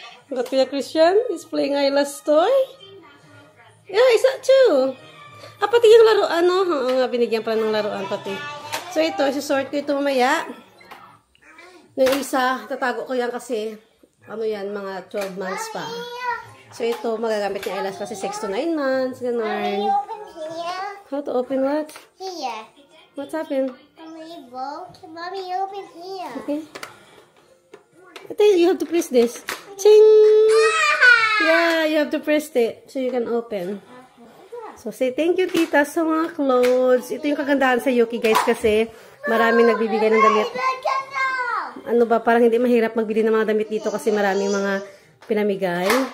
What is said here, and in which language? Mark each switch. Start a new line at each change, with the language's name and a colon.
English: Got Kuya Christian is playing Ayla's toy.
Filipino: Yeah, isa too. Pati yung laruan, no? Oo nga, binigyan pala ng laruan pati. So ito, isisort ko ito mamaya. Yung isa, tatago ko yan kasi, yan, mga 12 months pa. So ito, magagamit ni Ayla kasi 6 to 9 months, ganun.
English: How to open what? Here. What's happened? Mommy, open here. Okay. You have to press this. Ching! Yeah, you have to press it so you can open. So, say thank you, tita,
Filipino: sa mga
English: clothes.
Filipino: Ito yung kagandahan sa Yuki, guys, kasi maraming nagbibigay ng damit. Ano ba, parang hindi mahirap magbili ng mga damit dito kasi maraming mga pinamigay.